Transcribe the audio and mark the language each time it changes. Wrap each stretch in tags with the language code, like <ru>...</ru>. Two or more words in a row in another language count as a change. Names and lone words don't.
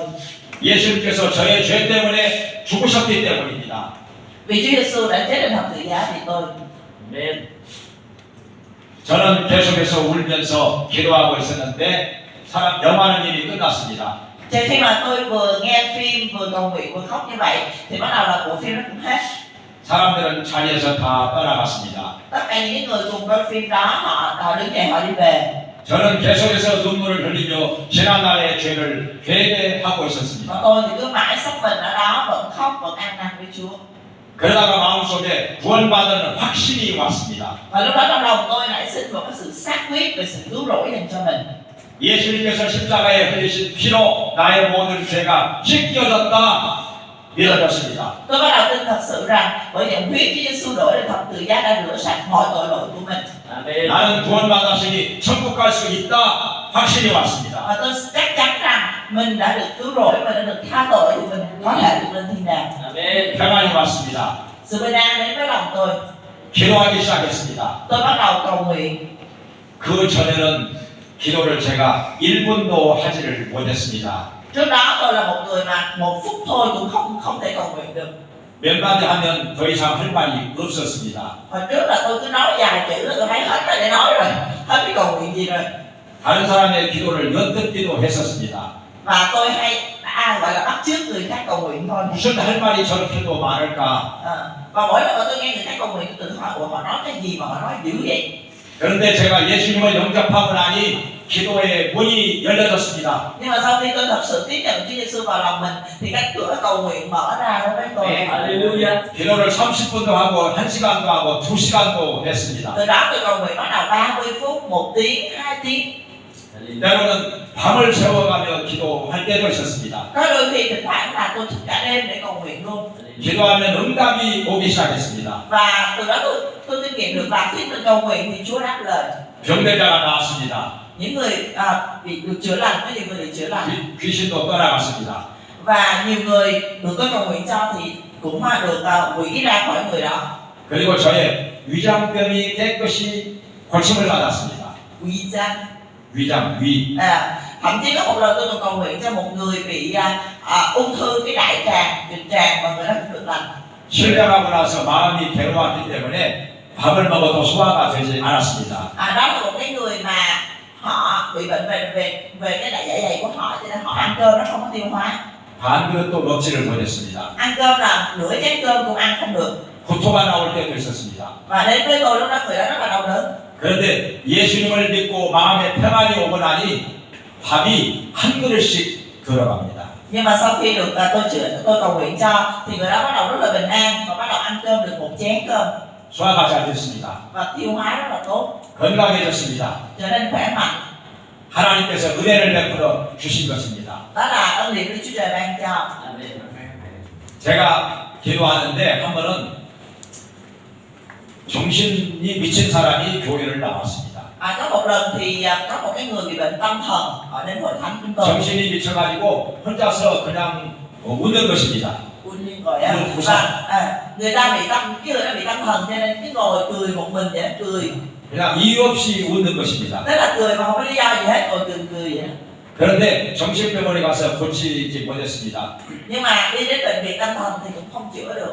<ko>예수님께서 저의 죄 때문에 죽으셨기 때문입니다.</ko> <vi>Vì Chúa Giêsu đã chết trên thập tự giá vì tôi.</vi> <ko>아멘. 저는 계속해서 울면서 기도하고 있었는데 영화는 이미 끝났습니다.</ko> <vi>Cho khi mà tôi vừa nghe phim vừa cầu nguyện vừa khóc như vậy thì bắt đầu là bộ phim nó cũng hết.</vi> <ko>사람들은 자리에서 다 떠나갔습니다.</ko> <vi>Tất cả những người cùng coi phim đó họ đứng dậy họ đi về.</vi> <ko>저는 계속해서 눈물을 흘리며 지난날의 죄를 회개하고</ko> <vi>Còn</vi> <ko>있었습니다.</ko> <vi>tôi thì cứ mãi sống mình ở đó vẫn khóc vẫn ăn năn với Chúa.</vi> <ko>그러다가 마음속에 구원받은 확신이 왔습니다.</ko> <vi>Và lúc đó trong lòng tôi nảy sinh một cái sự xác quyết về sự cứu rỗi dành cho mình.</vi> <ko>예수님께서 십자가에 흘리신 피로 나의 모든 죄가 씻겨졌다 믿어졌습니다.</ko> <vi>Tôi bắt đầu tin thật sự rằng bởi dòng huyết Chúa Giêsu đổ lên thập tự giá đã rửa sạch mọi tội lỗi của mình.</vi> <ko>나는 구원받았으니 천국 갈 수 있다 확신이 왔습니다.</ko> <vi>Và tôi chắc chắn rằng mình đã được cứu rỗi, mình đã được tha tội thì mình có thể được lên thiên đàng.</vi> <ko>평안이 왔습니다.</ko> <vi>Sự bình an đến với lòng tôi.</vi> <ko>기도하기 시작했습니다.</ko> <vi>Tôi bắt đầu cầu nguyện.</vi> <ko>그 전에는 기도를 제가 1분도 하지를 못했습니다.</ko> <vi>Trước đó tôi là một người mà một phút thôi cũng không thể cầu nguyện được.</vi> <ko>몇 마디 하면 더 이상 할 말이 없었습니다.</ko> <vi>Hồi trước là tôi cứ nói vài chữ là tôi thấy hết rồi để nói rồi, hết biết cầu nguyện gì rồi.</vi> <ko>다른 사람의 기도를 엿듣기도 했었습니다.</ko> <vi>Và tôi hay gọi là bắt chước người khác cầu nguyện thôi.</vi> <ko>무슨 할 말이 저렇게도 많을까?</ko> <vi>Và mỗi lần mà tôi nghe người khác cầu nguyện tôi tự hỏi họ nói cái gì mà họ nói dữ vậy.</vi> <ko>그런데 제가 예수님을 영접하고 나니 기도의 문이 열려졌습니다.</ko> <vi>Nhưng mà sau khi tôi thật sự tiếp nhận Chúa Giêsu vào lòng mình thì các cửa cầu nguyện mở ra đối với tôi.</vi> <ko>할렐루야. 기도를 30분도 하고 1시간도 하고 2시간도 했습니다.</ko> <vi>Từ đó tôi cầu nguyện bắt đầu 30 phút, 1 tiếng, 2 tiếng.</vi> <ko>때로는 밤을 새워가며 기도할 때도 있었습니다.</ko> <vi>Có đôi khi thỉnh thoảng là tôi thức cả đêm để cầu nguyện luôn.</vi> <ko>기도하면 응답이 오기 시작했습니다.</ko> <vi>Và từ đó tôi kinh nghiệm được là khi mình cầu nguyện thì Chúa đáp lời.</vi> <ko>병대자가 나왔습니다.</ko> <vi>Những người bị được chữa lành, có nhiều người được chữa lành.</vi> <ko>귀신도 떠나갔습니다.</ko> <vi>Và nhiều người được tôi cầu nguyện cho thì cũng được quỷ ra khỏi người đó.</vi> <ko>그리고 저의 위장병이 깨끗이 고침을 받았습니다.</ko> <vi>Quỷ ra.</vi> <ko>위장, 위.</ko> <vi>Thậm chí có một lần tôi còn cầu nguyện cho một người bị ung thư cái đại tràng, trực tràng và người đó cũng được lành.</vi> <ko>실명하고 나서 마음이 괴로웠기 때문에 밥을 먹어도 소화가 되지 않았습니다.</ko> <vi>Đó là một cái người mà họ bị bệnh về cái dạ dày của họ cho nên họ ăn cơm nó không có tiêu hóa.</vi> <ko>반 그릇도 먹지를 못했습니다.</ko> <vi>Ăn cơm là nửa chén cơm cũng ăn không được.</vi> <ko>구토가 나올 때도 있었습니다.</ko> <vi>Và đến với tôi lúc đó người đó rất là đau đớn.</vi> <ko>그런데 예수님을 믿고 마음에 평안이 오고 나니 밥이 한 그릇씩 들어갑니다.</ko> <vi>Nhưng mà sau khi được tôi cầu nguyện cho thì người đó bắt đầu rất là bình an và bắt đầu ăn cơm được một chén cơm.</vi> <ko>소화가 잘 됐습니다.</ko> <vi>Và tiêu hóa rất là tốt.</vi> <ko>건강해졌습니다.</ko> <vi>Trở nên khỏe mạnh.</vi> <ko>하나님께서 은혜를 베풀어 주신 것입니다.</ko> <vi>Đó là ân điển của Chúa Trời ban cho.</vi> <ko>제가 기도하는데 한 번은 정신이 미친 사람이 교회를 나왔습니다.</ko> <vi>Có một lần thì có một cái người bị bệnh tâm thần ở đến hội thánh chúng tôi.</vi> <ko>정신이 미쳐가지고 혼자서 그냥 웃는 것입니다.</ko> <vi>Và người ta bị cái người đó bị tâm thần cho nên cái ngồi cười một mình vậy, cười.</vi> <ko>그냥 이유 없이 웃는 것입니다.</ko> <vi>Tức là cười mà không có lý do gì hết, ngồi cười vậy.</vi> <ko>그런데 정신병원에 가서 고치지 못했습니다.</ko> <vi>Nhưng mà đi đến bệnh viện tâm thần thì cũng không chữa được.</vi>